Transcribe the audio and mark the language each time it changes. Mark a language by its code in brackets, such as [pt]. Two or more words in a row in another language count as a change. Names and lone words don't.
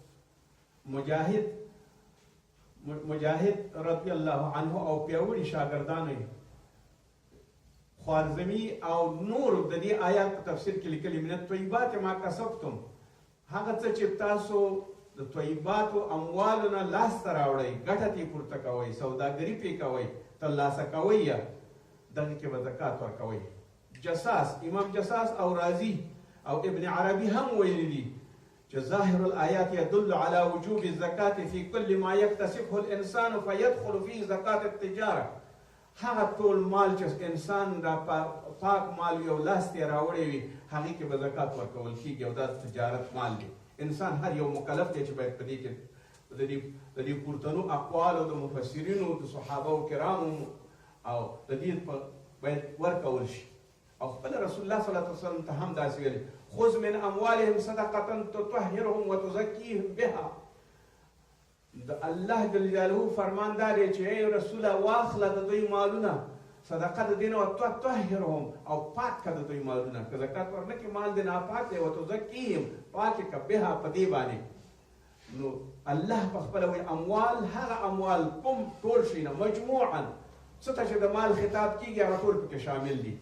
[ps] مجاهد [ar] رضی الله عنه [ps] او پیاوړي شاګردان خوارزمي او نور د دې آیات په تفسیر کې لیکلي [ar] من الطیبات ما کسبتم [ps] هغه څه چې تاسو د طیباتو اموالو نه لاسته راوړئ ګټه ترې پورته کوئ سوداګري پرې کوئ ترلاسه کوئ یا دغې کې به زکات ورکوئ. جساس امام جساس او رازي او ابن عربي هم ویلي دي چې [ar] ظاهر الآیات يدل على وجوب الزکاة في كل ما يكتسبه الانسان فيدخل فيه زکات التجاره. [ps] هغه ټول مال چې انسان دا پاک مال یو لاس ته راوړی وي هغې کې به زکات ورکول کېږي او دا تجارت مال دی. انسان هر یو مکلف دی چې باید په دې کې د دې پورتنو اقوالو د مفسرینو د صحابه کرامو او د دې باید ورکول شي. او خپل رسول الله [ar] صلی الله علیه وسلم [ps] ته هم داسې ویلي [ar] خذ من اموالهم صدقه تطهرهم وتزکیهم بها. [ps] د الله [ar] جل جلاله [ps] فرمان دا دی چې ای رسوله واخله د دوی مالونه صدقه د دې نه وتطهرهم او پاک کړه د دوی مالونه. که زکات ورنه کې مال دې ناپاک دی وتزکیهم پاک یې کړه بها په دې باندې. نو الله په خپله وایي اموال هغه اموال کوم ټول شي نه مجموعا څه ته چې د مال خطاب کېږي هغه ټول پکې شامل دي.